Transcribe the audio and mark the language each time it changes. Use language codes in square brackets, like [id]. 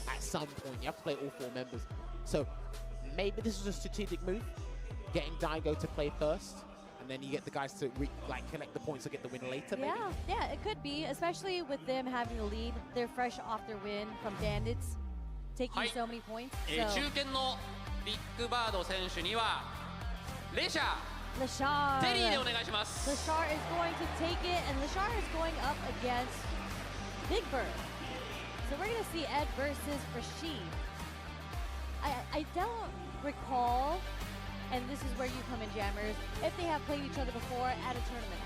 [en] At some point, you have to play all 4 members. So maybe this is a strategic move, getting Daigo to play first, and then you get the guys to collect the points to get the win later. Maybe? Yeah, it could be, especially with them having the lead. They're fresh off their win from Bandits, taking so many points. So [ja] 中堅のビッグバード選手にはレシャ [en] Lashar. [ja] テリーでお願いします [en] Lashar is going to take it, and Lashar is going up against Big Bird. So we're going to see Ed versus Rashid. I don't recall, and this is where you come in, Jammers, if they have played each other before at a tournament.